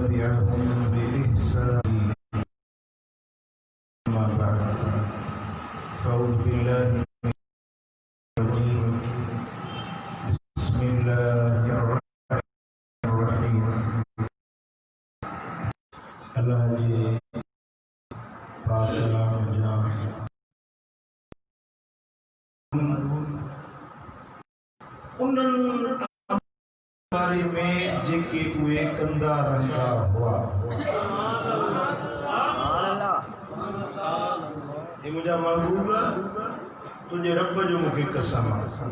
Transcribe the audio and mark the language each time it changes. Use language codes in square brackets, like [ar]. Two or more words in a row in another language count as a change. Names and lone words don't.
[ar] تبعهم بإحسان أما بعد فأعوذ بالله من الرجيم بسم الله الرحمن الرحيم [sd] الله جي پاک کلام جان उन्हनि बारे में जेके उहे कंदा रहंदा हुआ हे मुंहिंजा महबूब तुंहिंजे रब जो मूंखे कसम आहे